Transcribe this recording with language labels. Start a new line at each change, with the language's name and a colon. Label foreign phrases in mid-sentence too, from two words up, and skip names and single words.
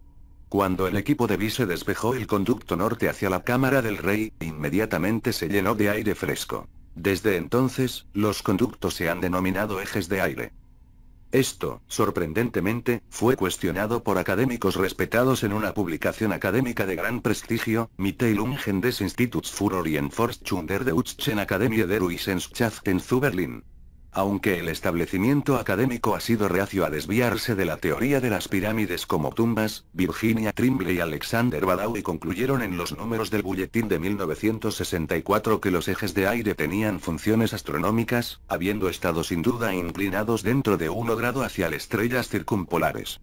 Spanish: Cuando el equipo de Vise despejó el conducto norte hacia la cámara del rey, inmediatamente se llenó de aire fresco. Desde entonces, los conductos se han denominado ejes de aire. Esto, sorprendentemente, fue cuestionado por académicos respetados en una publicación académica de gran prestigio, Mitteilungen des Instituts für Orientforschung der Deutschen Akademie der Wissenschaften zu Berlin. Aunque el establecimiento académico ha sido reacio a desviarse de la teoría de las pirámides como tumbas, Virginia Trimble y Alexander Badawi concluyeron en los números del Bulletín de 1964 que los ejes de aire tenían funciones astronómicas, habiendo estado sin duda inclinados dentro de 1 grado hacia las estrellas circumpolares.